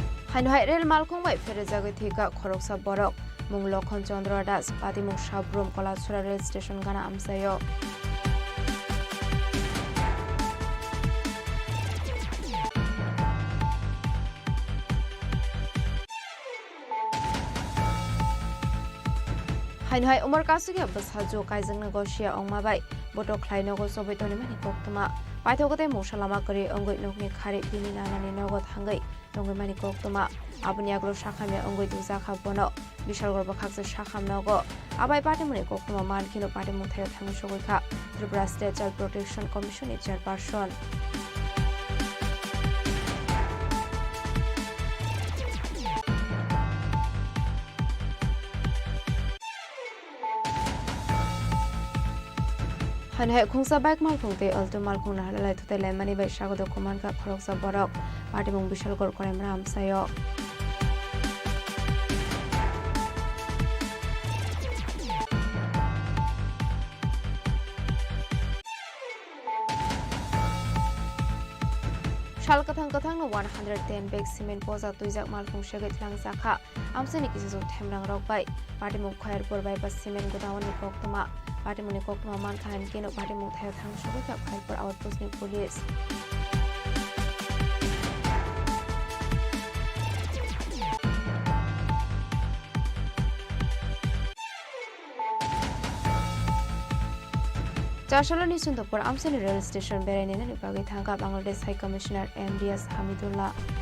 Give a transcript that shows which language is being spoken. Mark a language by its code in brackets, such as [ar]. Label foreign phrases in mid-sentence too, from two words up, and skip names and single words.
[trp] হাইনহাই রেল মালখংবাই ফেরেজাগৈ থিকা খরকসা বরক মুং লক্ষণ চন্দ্র দাস পাতিমুখ সাব্রুম কলাছড়া রেল স্টেশন গানা আমসায় হাইনহাই উমর কাসুগে বসাজো কাইজংনা গশিয়া অংমাবাই বটো খ্লাইনগো সবৈতনি মানি কোকতমা পাইথগতে মশালামা করে অঙ্গৈ নকনি খারে বিনি নানানি নগদ হাঙ্গৈ নঙ্গৈ মানি কোকতমা আবনি আগলো শাখামে অঙ্গৈ দুজাখা বন বিশাল গর্ব খাকসে শাখাম নগ আবাই পাটিমুনি কোকতমা মানখিনো পাটিমু থায় থাঙ্গু সগৈখা ত্রিপুরা স্টেট চাইল্ড প্রোটেকশন কমিশনের চেয়ারপারসন হানহাই খুংসা বাইক মালখুংতে অলটো মালখুং নাহালাই থুতে লেমানি বাই স্বাগত কুমানকা খরকসা বরক পাটিমুং বিশালগড় করেমরা আমসায় শালকাথাং কাথাং 110 বেগ সিমেন্ট পজা তুইজাক মালখুং সেগৈ থ্লাং জাখা আমসানি কিছু থেমরাং রকবাই পাটিমুং খয়ারপুর বাইপাস সিমেন্ট গোদাওয়ানি কোকতমা পাটিমুনি কোকতমা মানখান কেনো পাটিমুং থায় থাং সগৈখা খয়ারপুর আউটপোস্টনি পুলিশ চারশালনি সুন্দরপুর আমসানি রেল স্টেশন বেড়াইনে নিপাগে থাকা বাংলাদেশ হাই কমিশনার MDS হামিদুল্লাহ